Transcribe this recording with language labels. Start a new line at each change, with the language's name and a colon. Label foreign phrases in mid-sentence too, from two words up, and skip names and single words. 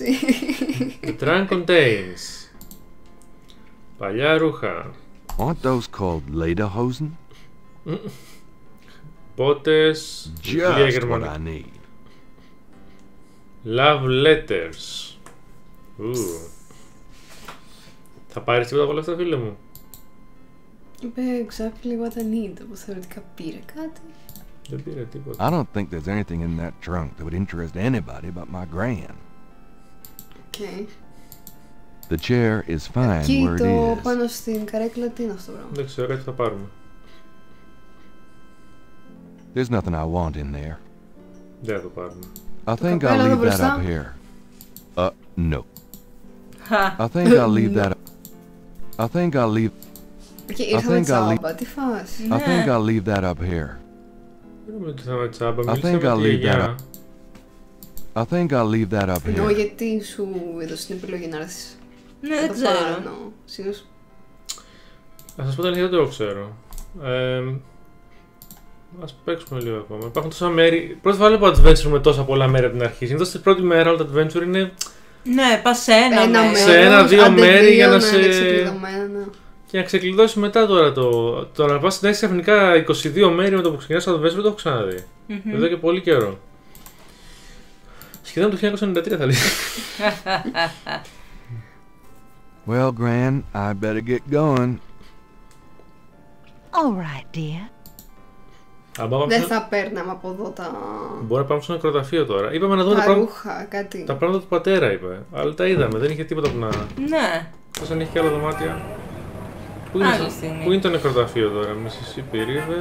English: The trunk contains.
Greek: Παλιά ρούχα.
English: Aren't those called lederhosen?
Greek: Πότες. βιβλία
English: Just what
Greek: γερμανικά.
English: I need. Love letters.
Greek: Θα πάρεις τίποτα από όλα αυτά, φίλε μου? Είπε
English: exactly what I need,
Greek: που θεωρητικά πήρε κάτι. Δεν πήρε τίποτα.
English: I don't think there's anything in that trunk that would interest anybody but my gran. Okay. The chair is fine
Greek: Εκεί
English: where it
Greek: το
English: is.
Greek: πάνω στην καρέκλα τι είναι αυτό το πράγμα. Δεν ξέρω, κάτι θα πάρουμε.
English: There's nothing I want in there.
Greek: Δεν θα το πάρουμε.
English: I think
Greek: καπέλο
English: I'll
Greek: εδώ
English: leave that
Greek: μπροστά.
English: up here. No.
Greek: Χα.
English: I think I'll leave that up. I think I'll leave.
Greek: Και ήρθαμε
English: think I'll
Greek: τσάμπα, τι φάση.
English: I think I'll leave that up here.
Greek: Δεν νομίζω ότι θα με τσάμπα,
English: I think
Greek: μιλήσαμε
English: I'll
Greek: τη
English: leave that
Greek: γιαγιά.
English: I think I'll leave that up
Greek: Εννοώ
English: here.
Greek: γιατί σου έδωσε την επιλογή να έρθεις. Ναι, δεν ξέρω. Συνήθως Να σας πω την αλήθεια, δεν το ξέρω. Ας παίξουμε λίγο ακόμα. Υπάρχουν τόσα μέρη. Πρώτη φορά βλέπω adventure με τόσα πολλά μέρη από την αρχή. Συνήθως την πρώτη μέρα όλα τα adventure είναι Ναι, πας σε ένα ένα μέρος. Σε ένα-δύο άντε μέρη δύο, για να ναι, σε- είναι ξεκλειδωμένα. και να ξεκλειδώσει μετά τώρα το να πας να έχεις ξαφνικά 22 μέρη με το που ξεκινάς το adventure δεν το έχω ξαναδεί. Εδώ και πολύ καιρό. Σχεδόν το 1993 θα λέει.
English: Well, Gran, I better get going. All right, dear.
Greek: Δεν θα παίρναμε από εδώ τα, Μπορεί να πάμε στο νεκροταφείο τώρα. Είπαμε να δούμε τα τα πράγματα, ρούχα, κάτι. τα πράγματα του πατέρα, είπε. Αλλά τα είδαμε, δεν είχε τίποτα που να. Ναι. Πώς αν έχει και άλλα δωμάτια. Άλλη στιγμή. Πού είναι το νεκροταφείο τώρα, Mississippi River.